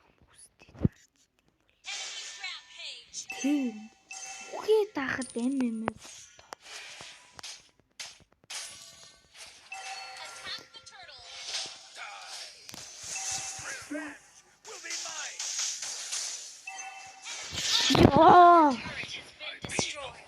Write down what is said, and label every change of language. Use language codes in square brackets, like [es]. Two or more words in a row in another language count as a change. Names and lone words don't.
[en] Enemy rampage. [mn] Тийм. Үхээ даахад [en] Attack the turtle. Revenge will be mine! Яа. Turret has been destroyed.